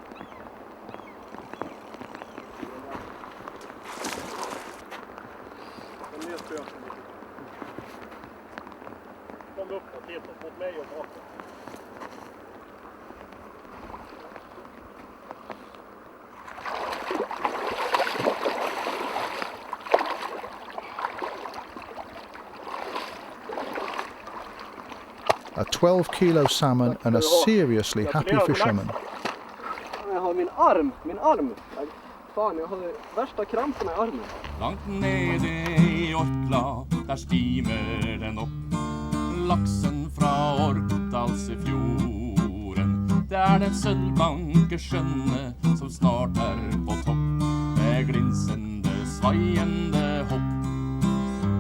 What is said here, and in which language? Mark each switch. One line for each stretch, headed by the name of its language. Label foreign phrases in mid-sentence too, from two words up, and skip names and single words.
Swedish: Kom upp och titta mot mig och bakom.
English: A 12-kilo salmon and a seriously happy fisherman.
Swedish: Jag har min arm. Fan, jag har värsta kramperna i armen.
Norwegian: Langt nede i Orkla, der stimer den opp. Laksen fra Orkdalsfjorden. Det den sølvblanke skjønne som snart på topp. Med glinsende, svaiende hopp.